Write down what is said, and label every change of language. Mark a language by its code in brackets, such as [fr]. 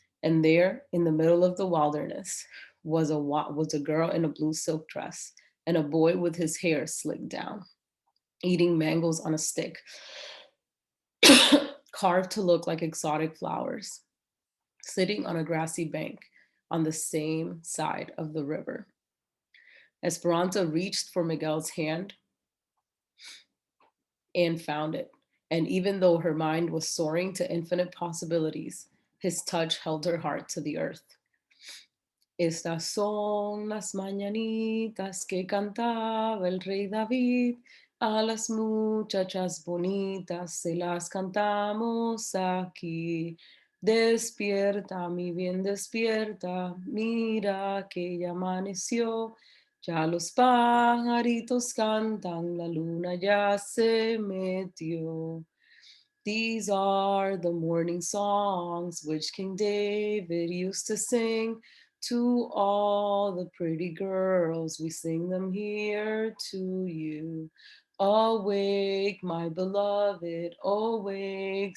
[en] And there, in the middle of the wilderness, was a girl in a blue silk dress and a boy with his hair slicked down, eating mangoes on a stick, carved to look like exotic flowers, sitting on a grassy bank on the same side of the river. Esperanza reached for Miguel's hand and found it. And even though her mind was soaring to infinite possibilities, his touch held her heart to the earth. [es] Estas son las mañanitas que cantaba el rey David. A las muchachas bonitas se las cantamos aquí. Despierta, mi bien, despierta, mira que ya amaneció. Ya los pajaritos cantan, la luna ya se metió. [en] These are the morning songs which King David used to sing to all the pretty girls. We sing them here to you. Awake, my beloved, awake.